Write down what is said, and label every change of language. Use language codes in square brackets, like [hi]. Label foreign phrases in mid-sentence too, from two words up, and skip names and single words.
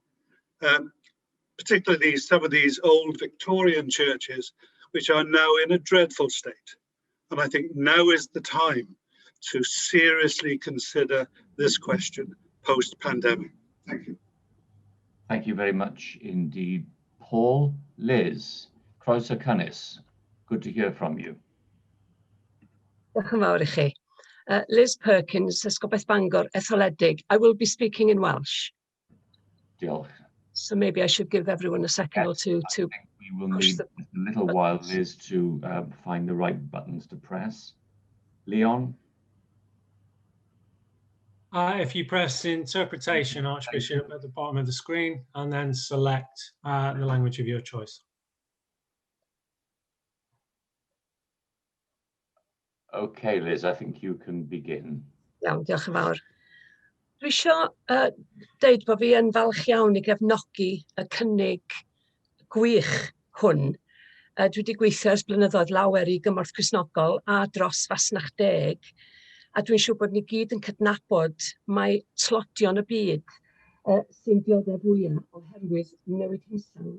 [en] Particularly some of these old Victorian churches, which are now in a dreadful state. And I think now is the time to seriously consider this question post-pandemic. Thank you. Thank you very much indeed, Paul. [cy] Liz, Croeso Cynnes, [en] good to hear from you. [cy] Diolch yn fawr I chi. Liz Perkins, Ysgol Bangor, Etholedig. [en] I will be speaking in Welsh. Diolch. So maybe I should give everyone a second or two to We will need a little while, Liz, to find the right buttons to press. Leon? If you press interpretation, Archbishop, at the bottom of the screen, and then select the language of your choice. Okay, Liz, I think you can begin. [cy] Iawn, diolch yn fawr. Dwi isio deud bod fi yn falch iawn I gefnogi y cynnig gwych hwn. Dwi wedi gweithio ers blynyddoedd lawer I gymorth Cristnogol a dros fasnach 10, a dwi'n siŵr bod ni gyd yn cydnabod mai tlodion y byd sy'n dioddef fwyaf oherwydd newid hinsawdd.